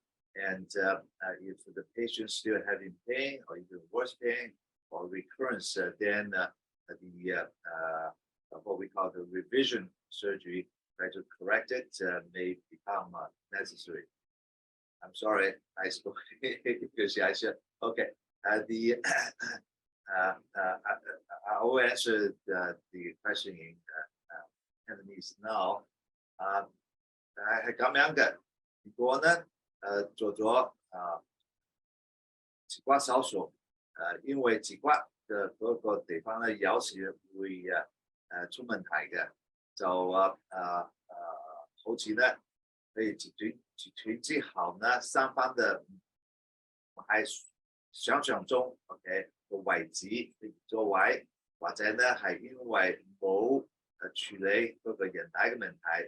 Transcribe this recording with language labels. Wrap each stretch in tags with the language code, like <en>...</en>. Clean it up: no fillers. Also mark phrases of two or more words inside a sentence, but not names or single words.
<en>And if the patient's still having pain or even worse pain or recurrence, then what we call the revision surgery, try to correct it, may become necessary. I'm sorry, I spoke because I said, okay. I will answer the question in Cantonese now.</en> <yue>係咁樣嘅，如果呢做咗截骨手術，因為截骨嘅嗰個地方咧有時會出問題嘅，就好似咧，譬如截斷之後呢，三番嘅唔係想象中 ，OK 個位置座位，或者咧係因為冇處理嗰個人體嘅問題。</yue>